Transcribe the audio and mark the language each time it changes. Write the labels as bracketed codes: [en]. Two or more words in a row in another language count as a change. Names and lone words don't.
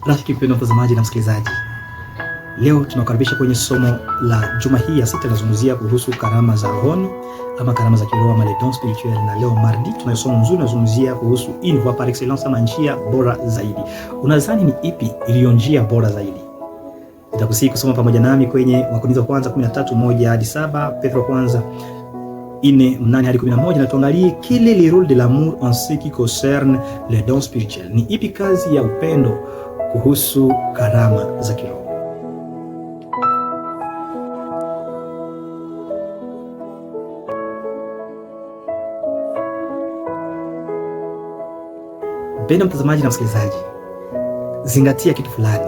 [sw] Rafiki mpendwa mtazamaji na msikilizaji, leo tunakaribisha kwenye somo la juma hii ya 6. Tunazungumzia kuhusu karama za rohoni ama karama za kiroho ama [fr] les dons spirituels, [sw] na leo mardi tuna somo nzuri tunazungumzia kuhusu [fr] une voie par excellence [sw] ama njia bora zaidi. Unadhani ni ipi iliyo njia bora zaidi? Nitakusihi kusoma pamoja nami kwenye Wakorintho wa kwanza 13:1 hadi 7, Petro wa kwanza 4:8 hadi 11, na tuangalie [fr] quel est le rôle de l'amour en ce qui concerne les dons spirituels. [sw] Ni ipi kazi ya upendo kuhusu karama za kiroho? Mpendwa mtazamaji na msikilizaji, zingatia kitu fulani.